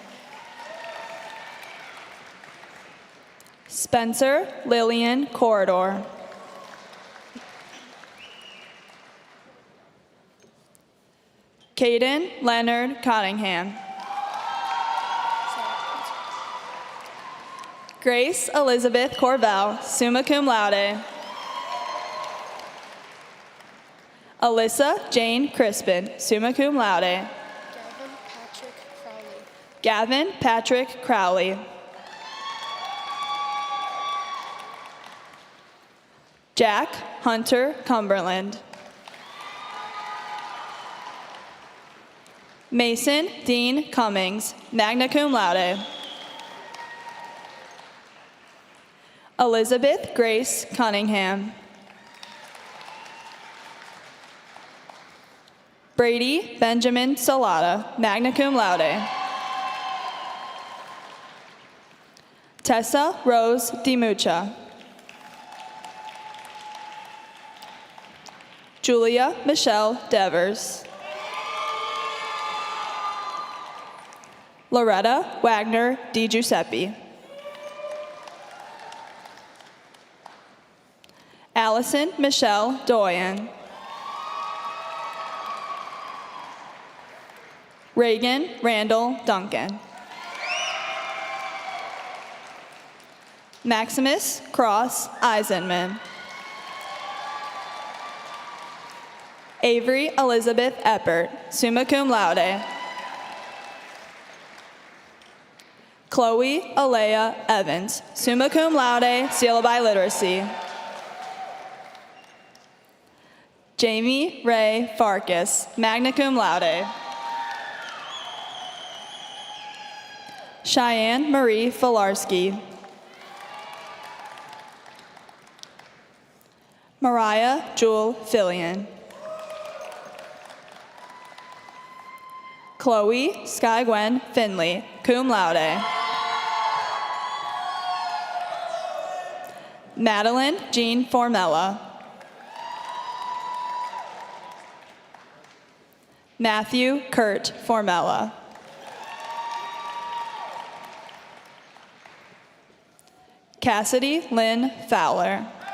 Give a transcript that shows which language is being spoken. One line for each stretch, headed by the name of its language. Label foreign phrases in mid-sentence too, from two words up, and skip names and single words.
English: Spencer Lillian Corridor. Caden Leonard Cottingham. Grace Elizabeth Corvell,
Latin: summa cum laude.
English: Alyssa Jane Crispin,
Latin: summa cum laude.
English: Gavin Patrick Crowley. Jack Hunter Cumberland. Mason Dean Cummings,
Latin: magna cum laude.
English: Elizabeth Grace Cunningham. Brady Benjamin Salata,
Latin: magna cum laude.
English: Tessa Rose DiMuccia. Julia Michelle Devers. Loretta Wagner Di Giuseppe. Allison Michelle Doyen. Reagan Randall Duncan. Maximus Cross Eisenman. Avery Elizabeth Eppert,
Latin: summa cum laude.
English: Chloe Alea Evans,
Latin: summa cum laude,
English: seal by literacy. Jamie Ray Farkas,
Latin: magna cum laude.
English: Cheyenne Marie Filarski. Mariah Jewel Fillion. Chloe Sky Gwen Finley,
Latin: cum laude.
English: Madeline Jean Formella. Matthew Kurt Formella. Cassidy Lynn Fowler.